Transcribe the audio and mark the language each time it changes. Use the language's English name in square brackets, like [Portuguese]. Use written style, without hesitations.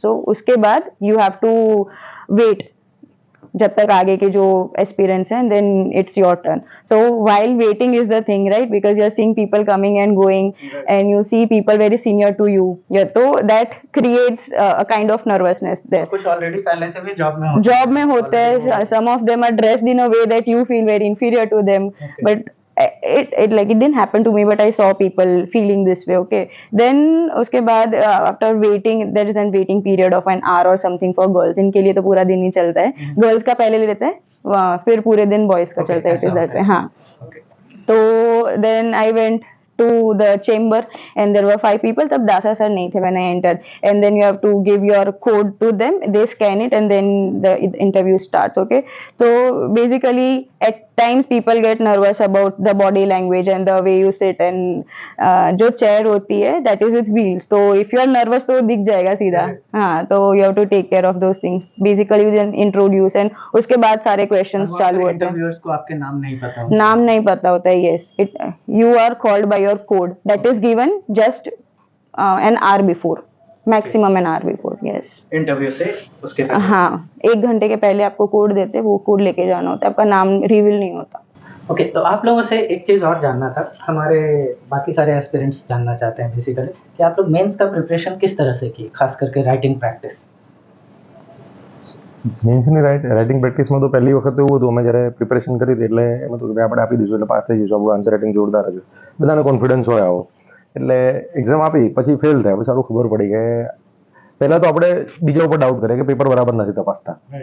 [English] so [Hindi] उसके बाद [English] you have to wait [Hindi] जब तक आगे के जो एस्पिरेंट्स हैं, [English] Then it's your turn. So while waiting is the thing, right, because you are seeing people coming and going and you see people very senior to you, तो that creates a kind of nervousness there. [Hindi] कुछ already पहले से भी job में होते job में होते हैं, [English] some of them are dressed in a way that you feel very inferior to them, Okay। but it like it didn't happen to me, but I saw people feeling this way. Okay, then [Hindi] उसके बाद [English] after waiting, there is a waiting period of an hour or something for girls. [Hindi] इनके लिए तो पूरा दिन ही चलता है. Girls का पहले ले लेते हैं, फिर पूरे दिन boys का चलता है. [English] It is that way. हाँ. तो then I went to the chamber and there were 5 people. [Hindi] तब दासा सर नहीं थे [English] when I entered. And then you have to give your code to them. They scan it and then the interview starts. Okay. So basically at times people get nervous about the body language and the way you sit and [Hindi] जो chair होती है [English] that is with wheels. So if you are nervous [Hindi] तो दिख जाएगा सीधा. हाँ तो [English] you have to take care of those things. Basically you then introduce and [Hindi] उसके बाद सारे questions चालू होते हैं. इंटरव्यूअर्स को आपके नाम नहीं पता होता. नाम नहीं पता होता है. [English] Yes, you are called by your code that is given just an hour before, maximum an hour before. Yes. [Hindi] Interview से उसके पहले. हाँ, 1 घंटे के पहले आपको कोड देते हैं, वो कोड लेके जाना होता है, आपका नाम रिवील नहीं होता. ओके, तो आप लोगों से एक चीज़ और जानना था, हमारे बाकी सारे एस्पिरेंट्स जानना चाहते हैं बेसिकली कि आप लोग मेंस का प्रिपरेशन किस तरह से किए, खास करके राइटिंग प्रेक्टिस. [Gujarati] મેન્સની રાઇટિંગ પ્રેક્ટિસમાં તો પહેલી વખત તો એવું હતું, અમે જ્યારે પ્રિપેરેશન કરી હતી એટલે એમ હતું કે આપણે આપી દઈશું એટલે પાસ થઈ જઈશું, આપણું આન્સર રાઇટિંગ જોરદાર હતું, બધાને કોન્ફિડન્સ હોય આવો. એટલે એક્ઝામ આપી પછી ફેલ થયા, પછી સારું ખબર પડી કે પહેલાં તો આપણે બીજા ઉપર ડાઉટ કરીએ કે પેપર બરાબર નથી તપાસતા.